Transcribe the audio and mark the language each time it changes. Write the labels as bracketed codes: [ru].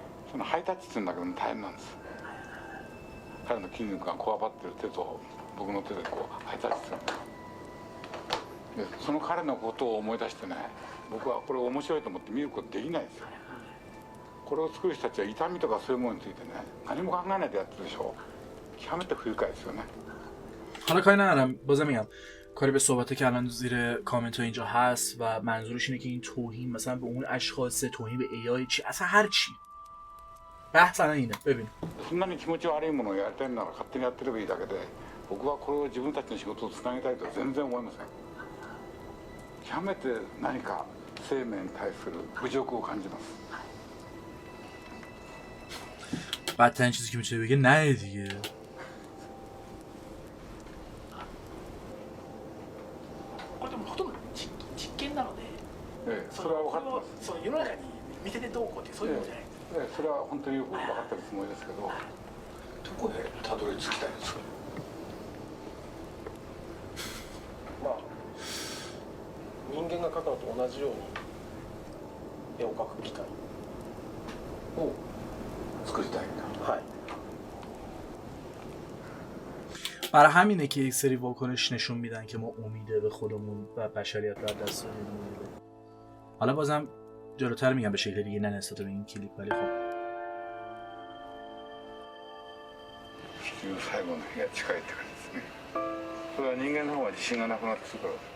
[ja] そのハイタッチするんだけども大変なんです。彼の筋肉がこわばってる手と僕の手でこうハイタッチするで、その彼のことを思い出してね、僕はこれ面白いと思って見ることできないんですよ。これを作る人たちは痛みとかそういうものについてね、何も考えないでやってるでしょ。極めて不愉快ですよね。 [fa] حالا کاری ندارم، بازم میگم کاری به صحبته که الان زیر کامنت ها اینجا هست و منظورش اینه که این توهین مثلا به اون اشخاص، توهین به AI چی، اصلا هر چی. بحث الان اینه. ببین [ja] そんなに気持ち悪いものをやりたいなら勝手にやってればいいだけで、僕はこれを自分たちの仕事をつなげたいとは全然思いません。極めて何か生命に対する侮辱を感じます。 [fa] بدترین چیزی که میتونه بگه نه دیگه. [ja] これでもほとんど実験なので、それは分かってます。そう世の中に見せてどうこうってそういうのじゃないです。それは本当によく分かってるつもりですけど、どこでたどり着きたいんですか。まあ人間が描くのと同じように絵を描く機械を作りたいんだ。はい [fa] برای همینه که یک سری واکنش نشون میدن که ما امیده به خودمون و بشریت رو از دست میدیم. حالا بازم جلوتر میگم به شکل دیگه، نه نسبت به این کلیپ، ولی خب [ja] 地球最後の日が近いって感じですね。それは人間の方が自信がなくなってくるから。